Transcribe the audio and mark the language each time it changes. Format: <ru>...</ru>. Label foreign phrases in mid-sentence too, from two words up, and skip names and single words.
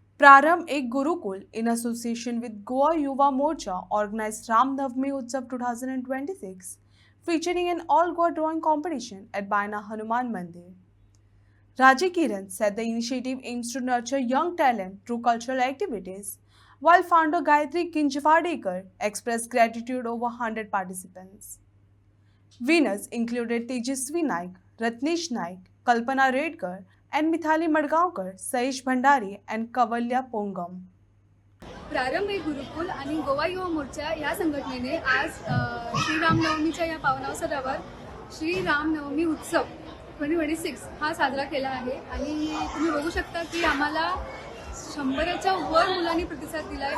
<en>Prarambh, a Gurukul, in association with Goa Yuva Morcha, organized Ram Navami Utsav 2026, featuring an all-Goa drawing competition at Baina Hanuman Mandir. Raji Kiran said the initiative aims to nurture young talent through cultural activities, while founder Gayatri Kinjvadekar expressed gratitude over 100 participants. Winners included Tejasvi Naik, Ratnesh Naik, Kalpana Redkar, and Mithali Madgaonkar, Saish Bhandari, and Kavalya Pongam.</en> <mr>प्रारंभ एक गुरुकुल आणि गोवा युवा मोर्चा या संघटनेने आज श्री रामनवमीच्या या पावनावसरावर श्री रामनवमी उत्सव 2026 हा साजरा केला आहे आणि तुम्ही बघू शकता की आम्हाला 100च्या वर मुलांनी प्रतिसाद दिला आहे.</mr>